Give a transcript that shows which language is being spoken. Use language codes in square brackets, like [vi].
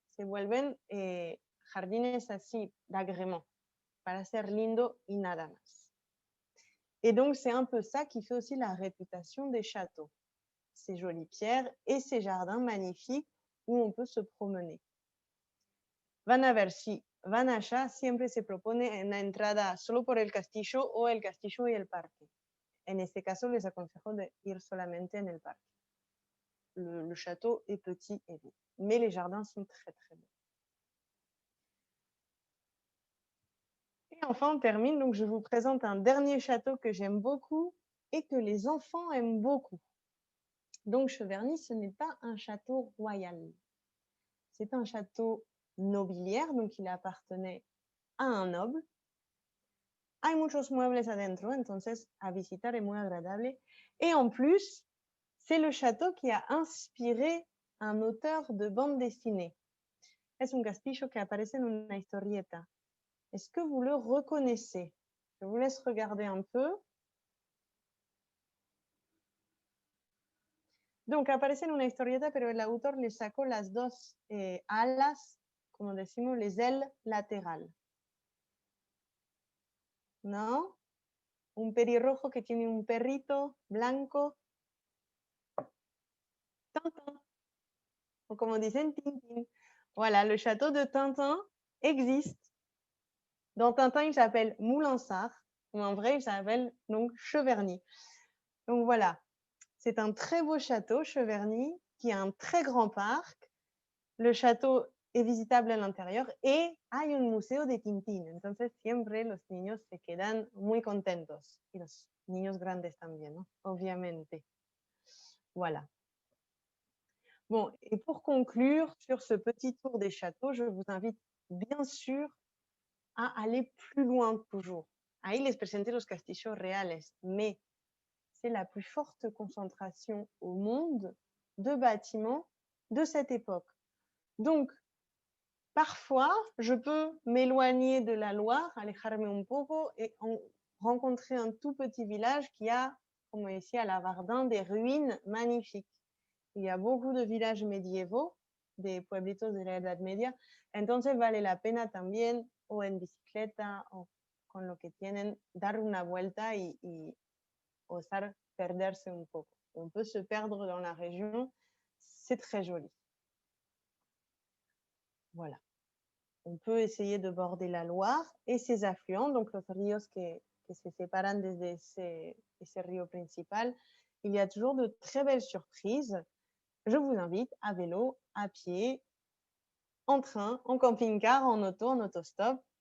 [es] Se vuelven jardines así, d'agrément, para ser lindo y nada más. [fr] Et donc, c'est un peu ça qui fait aussi la réputation des châteaux. Ces jolies pierres et ces jardins magnifiques où on peut se promener. [es] Van a ver si van allá, siempre se propone una entrada solo por el castillo o el castillo y el parque. En este caso, les aconsejo de ir solamente en el parque. [fr] Le château est petit et beau, mais les jardins sont très très beaux. Et enfin, on termine, donc je vous présente un dernier château que j'aime beaucoup et que les enfants aiment beaucoup. Donc Cheverny, ce n'est pas un château royal. C'est un château nobiliaire, donc il appartenait a un noble. [es] Hay muchos muebles adentro, entonces a visitar es muy agradable. [fr] Et en plus, c'est le château qui a inspiré un auteur de bande dessinée. [es] Es un castillo que aparece en una historieta. [fr] Est-ce que vous le reconnaissez? Je vous laisse regarder un peu. [es] Donc, aparece en una historieta, pero el autor le sacó las dos alas, como decimos, [fr] les ailes [es] laterales. ¿No? Un pelirrojo que tiene un perrito blanco. Tintin. O como dicen, Tintin. [fr] Voilà, le château de Tintin existe. Dans Tintin, il s'appelle Moulinsart. Ou en vrai, il s'appelle donc Cheverny. Donc voilà, c'est un très beau château, Cheverny, qui a un très grand parc. Le château [es] es visitable [fr] à l'intérieur et [es] hay un museo de Tintín. Entonces siempre los niños se quedan muy contentos. Y los niños grandes también, ¿no? Obviamente. Voilà. [fr] Bon, et pour conclure sur ce petit tour des châteaux, je vous invite bien sûr à aller plus loin toujours. [es] Ahí les presenté los castillos reales, [fr] mais c'est la plus forte concentration au monde de bâtiments de cette époque. Donc, parfois, je peux m'éloigner de la Loire, [es] alejarme un poco [fr] et rencontrer un tout petit village qui a, [es] como decía [fr] Lavardin, des ruines magnifiques. Il y a beaucoup de villages médiévaux, [es] des pueblitos de la Edad Media, entonces vale la pena también, o en bicicleta, o con lo que tienen, dar una vuelta y osar perderse un poco. [fr] On peut se perdre dans la région, c'est très joli. Voilà. On peut essayer de border la Loire et ses affluents, donc [es] los ríos que se séparan desde ese río principal. [fr] Il y a toujours de très belles surprises. Je vous invite à vélo, à pied, en train, en camping-car, en auto, en autostop.